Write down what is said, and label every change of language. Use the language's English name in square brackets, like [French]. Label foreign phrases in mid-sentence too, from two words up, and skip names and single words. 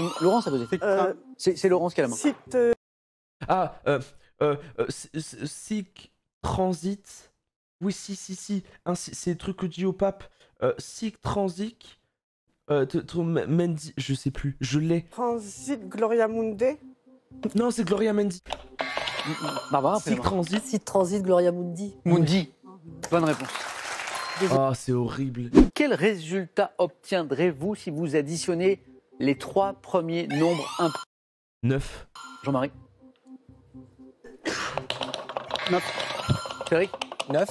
[French] Laurence, ça veut dire. C'est Laurence qui a la main. [Latin] Sic transit. [French] Oui, si. C'est le truc que dit au pape. [Latin] Sic transic. [French] Mendy, je sais plus, je l'ai. [Latin] Transit Gloria Mundi. [French] Non, c'est Gloria Mendy. Barbara, [Latin] Sic transit. Sic transit Gloria Mundi. Mundi. [French] Bonne réponse. Oh, c'est horrible. Quel résultat obtiendrez-vous si vous additionnez les 3 premiers nombres impairs? 9. Jean-Marie. 9. Cédric. 9.